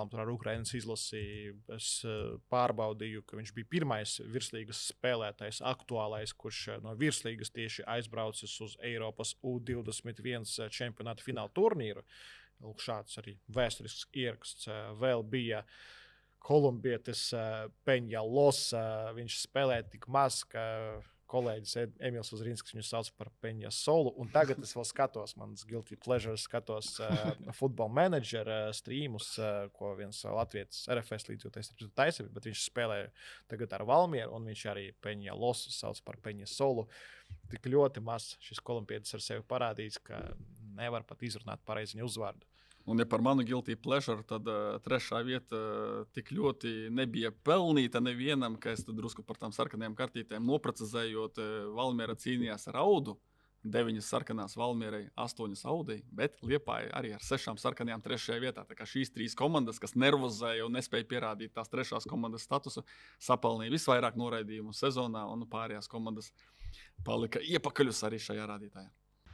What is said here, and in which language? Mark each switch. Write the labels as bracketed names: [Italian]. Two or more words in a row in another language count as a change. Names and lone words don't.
[Latvian] Tur ar Ukrainas izlasi es pārbaudīju, ka viņš bija pirmais virslīgas spēlētājs aktuālais, kurš no virslīgas tieši aizbraucis uz Eiropas U21 čempionāta fināla turnīru. Lūk, šāds arī vēsturisks ieraksts. Vēl bija kolumbietis Peņa Losa. Viņš spēlēja tik maz, ka kolēģis Emīls Uzrīnskis viņu sauc par Peņa Solu. Un tagad es vēl skatos, mans [English] guilty pleasure, [Latvian] skatos Football Manager streamus, ko viens latvietis RFS līdzjūtais taisa, bet viņš spēlē tagad ar Valmieru, un viņš arī Peņa Losu sauc par Peņa Solu. Tik ļoti maz šis kolumbietis ar sevi parādījis, ka nevar pat izrunāt pareizi viņa uzvārdu. Un, ja par manu [English] guilty pleasure, [Latvian] tad trešā vieta tik ļoti nebija pelnīta nevienam, ka es drusku par tām sarkanajām kartītēm noprecizējot. Valmiera cīnījās ar Audu, 9 sarkanās Valmierai, 8 Audei, bet Liepāja arī ar 6 sarkanajām trešajā vietā. Tā kā šīs 3 komandas, kas nervozēja un nespēja pierādīt tās trešās komandas statusu, sapelnīja visvairāk noraidījumu sezonā, un pārējās komandas palika iepakaļus arī šajā rādītājā.